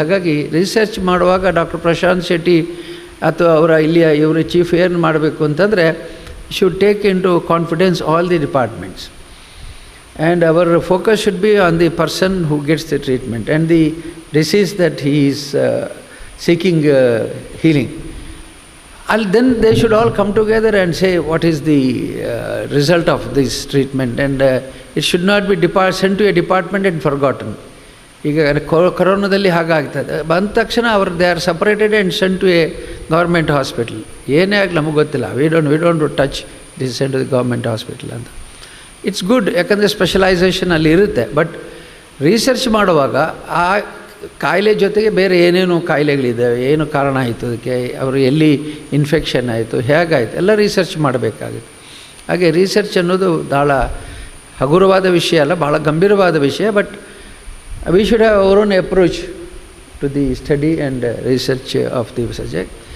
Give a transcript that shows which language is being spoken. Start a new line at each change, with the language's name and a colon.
Kannada: ಹಾಗಾಗಿ ರಿಸರ್ಚ್ ಮಾಡುವಾಗ ಡಾಕ್ಟರ್ ಪ್ರಶಾಂತ್ ಶೆಟ್ಟಿ ಅಥವಾ ಇವರು ಚೀಫ್ ಏನು ಮಾಡಬೇಕು ಅಂತಂದರೆ
English: Should take into confidence all the departments and our focus should be on the person who gets the treatment and the disease that he is seeking healing. Then they should all come together and say what is the result of this treatment, and it should not be sent to a department and forgotten.
Kannada: ಈಗ ಕೊರೋನಾದಲ್ಲಿ ಹಾಗಾಗ್ತದೆ. ಬಂದ ತಕ್ಷಣ
English: They are separated and sent to a government hospital.
Kannada: ಏನೇ ಆಗಲಿ ನಮಗೆ ಗೊತ್ತಿಲ್ಲ,
English: we don't touch this sent to the government hospital
Kannada: ಅಂತ.
English: it's good,
Kannada: ಯಾಕಂದರೆ specialisation ಅಲ್ಲಿ ಇರುತ್ತೆ. ಬಟ್ ರಿಸರ್ಚ್ ಮಾಡುವಾಗ ಆ ಕಾಯಿಲೆ ಜೊತೆಗೆ ಬೇರೆ ಏನೇನು ಕಾಯಿಲೆಗಳಿದ್ದಾವೆ, ಏನು ಕಾರಣ ಆಯಿತು ಅದಕ್ಕೆ, ಅವರು ಎಲ್ಲಿ ಇನ್ಫೆಕ್ಷನ್ ಆಯಿತು, ಹೇಗಾಯಿತು, ಎಲ್ಲ ರಿಸರ್ಚ್ ಮಾಡಬೇಕಾಗುತ್ತೆ. ಹಾಗೆ ರಿಸರ್ಚ್ ಅನ್ನೋದು ಭಾಳ ಹಗುರವಾದ ವಿಷಯ ಅಲ್ಲ, ಭಾಳ ಗಂಭೀರವಾದ ವಿಷಯ. But
English: we should have our own approach to the study and research of the subject.